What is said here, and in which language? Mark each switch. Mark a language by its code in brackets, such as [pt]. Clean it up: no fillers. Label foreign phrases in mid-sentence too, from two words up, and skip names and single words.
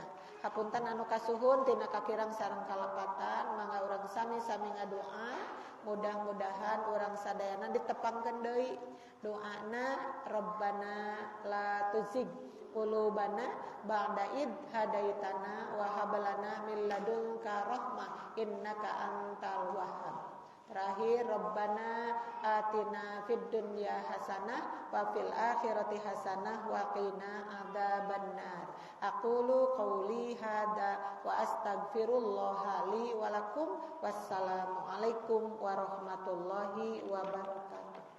[su] Hapunten anu kasuhun tina kakirang sareng kalepatan, mangga urang sami-sami ngadoa, mudah-mudahan urang sadayana ditepangkeun deui doana [ar] ربنا لا تزغ قلوبنا بعد إذ هديتنا وهب لنا من لدنك رحمة إنك أنت الوهاب. Terakhir, ربنا آتنا في الدنيا حسنة وفي الآخرة حسنة وقنا عذاب النار. أقول قولي هذا وأستغفر الله لي ولكم. والسلام عليكم ورحمة الله وبركاته.